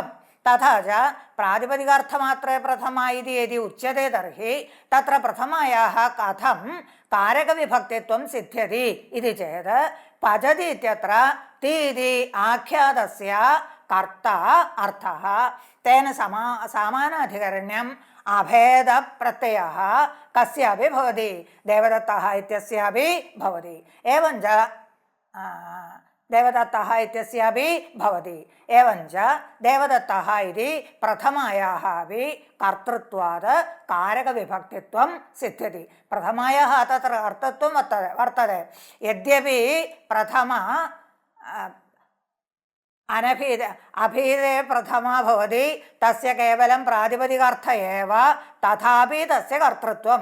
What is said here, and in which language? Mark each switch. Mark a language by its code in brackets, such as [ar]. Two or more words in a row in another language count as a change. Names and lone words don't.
[sa] തഥാ ച പ്രാതിപദികാർത്ഥമാത്രേ പ്രഥമ ഇതി യദി ഉച്യത്തെ തർഹി തത്ര പ്രഥമായാഹ കഥം കാരകവിഭക്തിത്വം സിദ്ധ്യതി ഇതി ചേത് പചതി ഇത്യത്ര തി ഇതി ആഖ്യാതസ്യ കർത്ത അർത്ഥഃ. തേന സാമാനാധികരണ്യം അഭേദ പ്രത്യയഃ കസ്യാപി ഭവതി ദേവദത്തഃ ഇത്യസ്യാപി ഭവതി. एवं च देवदत्तः इत्यस्यापि भवति. एवं च देवदत्तः इति प्रथमायाः अपि कर्तृत्वात् कारकविभक्तित्वं सिद्ध्यति. प्रथमायाः तत्र अर्थत्वं वर्तते. यद्यपि प्रथम अभीदे प्रथमा भवति तस्य केवलं प्रातिपदिकार्थ एव, तथापि तस्य कर्तृत्वं.